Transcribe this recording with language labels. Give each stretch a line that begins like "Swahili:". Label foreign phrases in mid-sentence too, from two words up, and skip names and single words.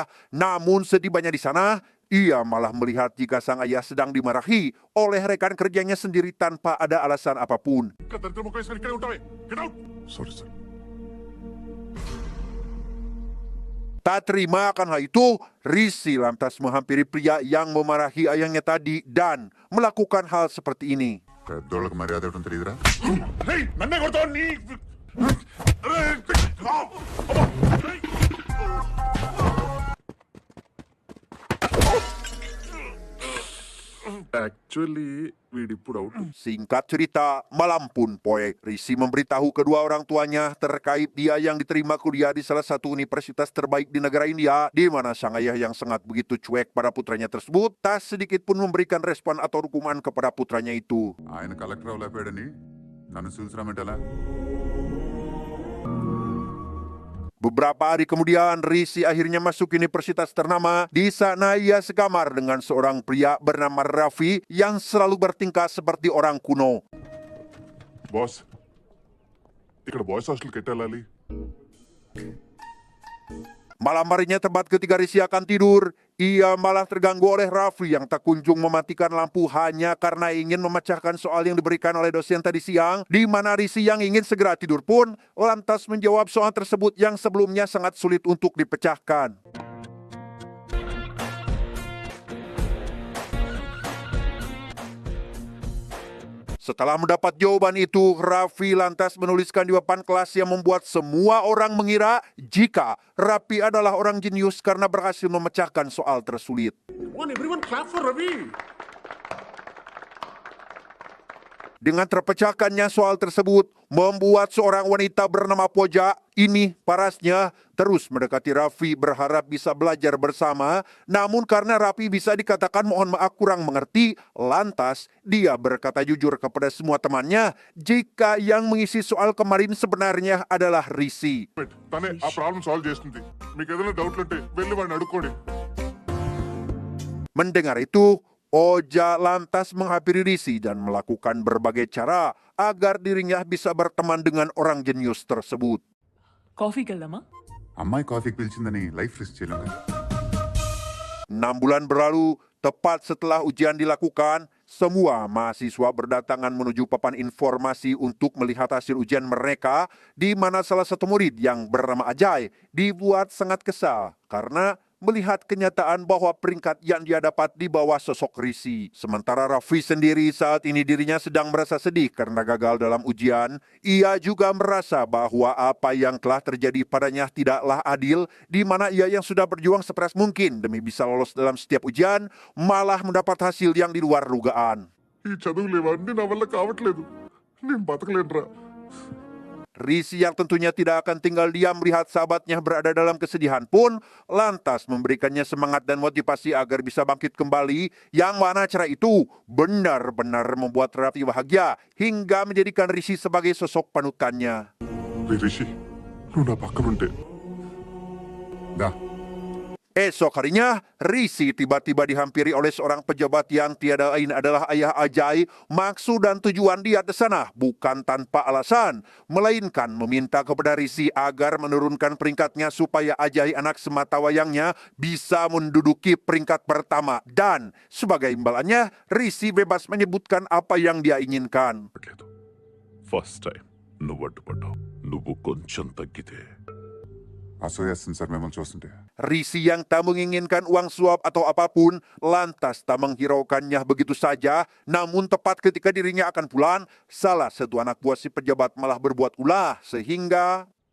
Indonesian: Namun setibanya di sana, ia malah melihat jika sang ayah sedang dimarahi oleh rekan kerjanya sendiri tanpa ada alasan apapun. Tak terima akan hal itu, Risi lantas menghampiri pria yang memarahi ayahnya tadi dan melakukan hal seperti ini.
Telugu: పెద్దోళ్ళకి మర్యాద ఇవ్వడం తెలియదురా? నన్నే కొడతావు నీ యాక్చువల్లీ వీడిప్పుడు అవుట్.
Indonesian: Singkat cerita, malam pun poe, Risi memberitahu kedua orang tuanya terkait dia yang diterima kuliah di salah satu universitas terbaik di negara India, di mana sang ayah yang sangat begitu cuek pada putranya tersebut tak sedikit pun memberikan respon atau hukuman kepada putranya itu.
Telugu: ఆయన కలెక్టర్ అవ్వలేపాడని నన్ను చూసిరామంటలా?
Indonesian: Beberapa hari kemudian, Risi akhirnya masuk universitas ternama. Di sana ia sekamar dengan seorang pria bernama Raffi yang selalu bertingkah seperti orang kuno.
Telugu: బాస్ ఇక్కడ
English: boys hostelki
Telugu: ఎట్టెళ్ళాలి?
Indonesian: Malam harinya tepat ketika Risi akan tidur, ia malah terganggu oleh Raffi yang tak kunjung mematikan lampu hanya karena ingin memecahkan soal yang diberikan oleh dosen tadi siang, di mana Risi yang ingin segera tidur pun lantas menjawab soal tersebut yang sebelumnya sangat sulit untuk dipecahkan. Setelah mendapat jawaban itu, Raffi lantas menuliskan di papan kelas yang membuat semua orang mengira jika Raffi adalah orang jenius karena berhasil memecahkan soal tersulit.
English: Everyone clap for Ravi.
Indonesian: Dengan terpecahkannya soal tersebut, membuat seorang wanita bernama Poja, ini parasnya, terus mendekati Raffi berharap bisa belajar bersama. Namun karena Raffi bisa dikatakan mohon maaf kurang mengerti, lantas dia berkata jujur kepada semua temannya jika yang mengisi soal kemarin sebenarnya adalah Risi.
Telugu: తనే ఆ
English: problem solve
Telugu: చేస్తుంది. మీకు ఏదైనా డౌట్లు ఉంటే వెళ్ళి వాడిని అడుక్కోండి.
Indonesian: Mendengar itu, Poja lantas menghampiri Risi dan melakukan berbagai cara agar dirinya bisa berteman dengan orang jenius tersebut.
Telugu: కాఫీకి వెళ్దామా? అమ్మాయి కాఫీకి పిలిచిందని
English: life risk
Telugu: చేయలేం కదా.
Indonesian: 6 bulan berlalu, tepat setelah ujian dilakukan, semua mahasiswa berdatangan menuju papan informasi untuk melihat hasil ujian mereka, di mana salah satu murid yang bernama Ajay dibuat sangat kesal karena melihat kenyataan bahwa peringkat yang dia dapat di bawah sosok Risi. Sementara Raffi sendiri saat ini dirinya sedang merasa sedih karena gagal dalam ujian. Ia juga merasa bahwa apa yang telah terjadi padanya tidaklah adil, di mana ia yang sudah berjuang sekeras mungkin demi bisa lolos dalam setiap ujian, malah mendapat hasil yang di luar dugaan.
Telugu: ఈ చదువులు ఇవన్నీ నా వల్ల కావట్లేదు. నేను బతకలేనురా.
Indonesian: Risi yang tentunya tidak akan tinggal diam melihat sahabatnya berada dalam kesedihan pun lantas memberikannya semangat dan motivasi agar bisa bangkit kembali, yang mana cara itu benar-benar membuat Raffi bahagia hingga menjadikan Risi sebagai sosok panutannya.
Telugu: రిషి నువ్వు నా పక్కన ఉంటే దా.
Indonesian: Esok harinya, Risi tiba-tiba dihampiri oleh seorang pejabat yang tiada lain adalah ayah Ajay. Maksud dan tujuan dia ke sana bukan tanpa alasan, melainkan meminta kepada Risi agar menurunkan peringkatnya supaya Ajay anak sematawayangnya bisa menduduki peringkat pertama. Dan sebagai imbalannya, Risi bebas menyebutkan apa yang dia inginkan.
English: first time
Telugu: నువ్వు అడ్డుపడ్డావు. నువ్వు కొంచెం తగ్గితే అసూయేస్తుంది సార్ మిమ్మల్ని చూస్తుంటే.
Indonesian: Risi yang tak menginginkan uang suap atau apapun lantas tak menghiraukannya begitu saja. Namun tepat ketika dirinya akan pulang, salah satu anak buah si pejabat malah berbuat ulah sehingga